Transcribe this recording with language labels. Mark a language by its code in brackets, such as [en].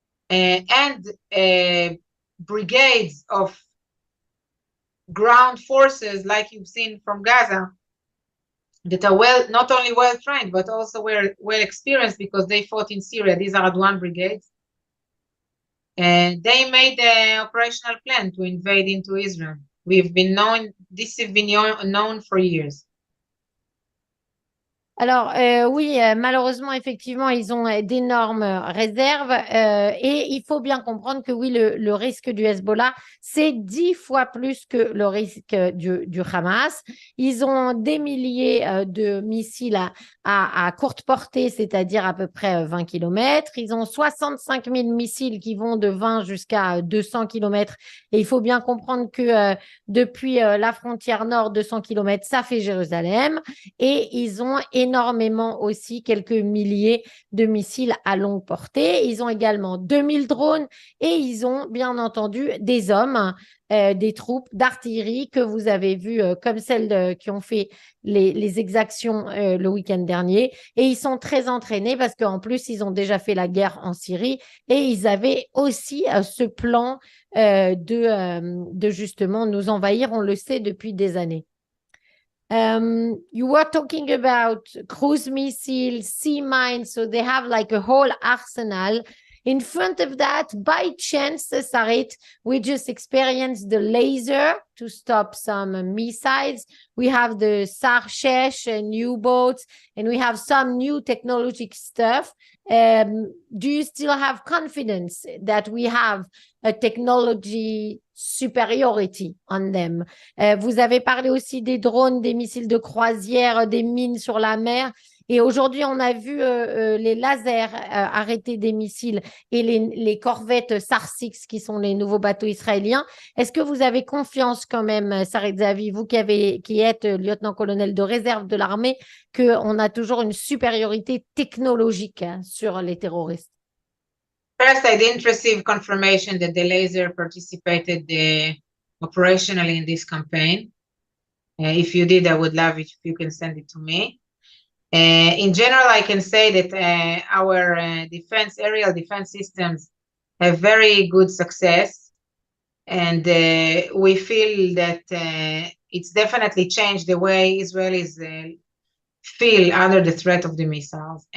[en] And brigades of ground forces like you've seen from Gaza that are not only well trained but also well experienced because they fought in Syria. These are Adwan brigades, and they made the operational plan to invade into Israel. This has been known for years. [fr] Alors, oui, malheureusement, effectivement, ils ont d'énormes réserves et il faut bien comprendre que oui, le risque du Hezbollah, c'est 10 fois plus que le risque du Hamas. Ils ont des milliers de missiles à courte portée, c'est-à-dire à peu près 20 km. Ils ont 65 000 missiles qui vont de 20 jusqu'à 200 km. Et il faut bien comprendre que depuis la frontière nord, 200 km, ça fait Jérusalem. Et ils ont énormément énormément aussi, quelques milliers de missiles à longue portée. Ils ont également 2000 drones et ils ont bien entendu des hommes, des troupes d'artillerie que vous avez vues, comme celles qui ont fait les exactions le week-end dernier. Et ils sont très entraînés parce qu'en plus, ils ont déjà fait la guerre en Syrie et ils avaient aussi ce plan de justement nous envahir. On le sait depuis des années. [en] You were talking about cruise missiles, sea mines, so they have like a whole arsenal. In front of that, by chance, Sarit, we just experienced the laser to stop some missiles. We have the Sarshesh new boats, and we have some new technological stuff. Do you still have confidence that we have a technology superiority on them? [fr] Vous avez parlé aussi des drones, des missiles de croisière, des mines sur la mer. Et aujourd'hui, on a vu les lasers arrêter des missiles et les corvettes SAR-6 qui sont les nouveaux bateaux israéliens. Est-ce que vous avez confiance quand même, Sarit Zehavi, vous qui êtes lieutenant-colonel de réserve de l'armée, qu'on a toujours une supériorité technologique sur les terroristes? [en] First, I didn't receive confirmation that the laser participated operationally in this campaign. If you did, I would love it if you can send it to me. In general, I can say that our aerial defense systems have very good success, and we feel that it's definitely changed the way Israelis feel under the threat of the missiles.